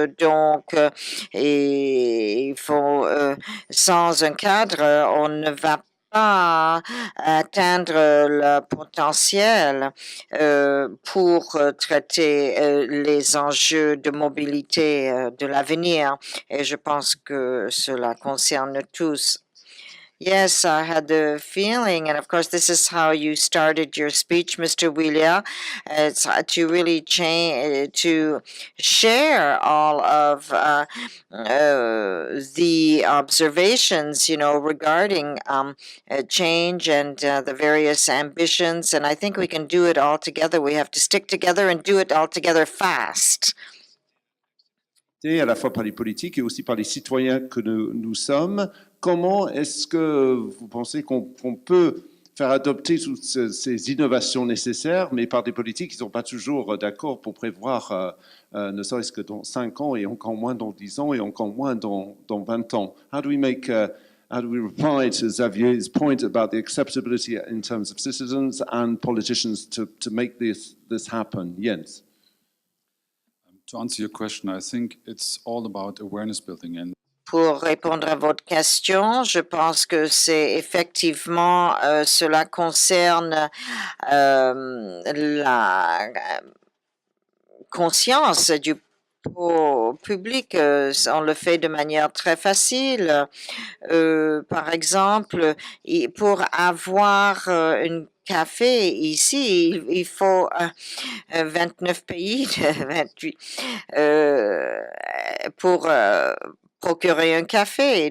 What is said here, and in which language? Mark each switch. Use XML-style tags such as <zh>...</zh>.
<fr>Donc, et il faut, sans un cadre, on ne va pas atteindre le potentiel pour traiter les enjeux de mobilité de l'avenir. Et je pense que cela concerne tous.</fr> <en>Yes, I had the feeling, and of course, this is how you started your speech, Mr. Wheeler. It's to really to share all of the observations, regarding change and the various ambitions. And I think we can do it all together. We have to stick together and do it all together fast.</en> <fr>à la fois par les politiques et aussi par les citoyens que nous sommes. Comment est-ce que vous pensez qu'on peut faire adopter toutes ces innovations nécessaires, mais par des politiques qui ne sont pas toujours d'accord pour prévoir, ne serait-ce que dans 5 ans, et encore moins dans 10 ans, et encore moins dans 20 ans?</fr> <en>How do we reply to Xavier's point about the acceptability in terms of citizens and politicians to make this happen? Jens? To answer your question, I think it's all about awareness building. And</en> <fr>Pour répondre à votre question, je pense que c'est effectivement, cela concerne la conscience du public. On le fait de manière très facile. Par exemple, pour avoir un café ici, il faut 29 pays de 28 pour procurer un café.</fr>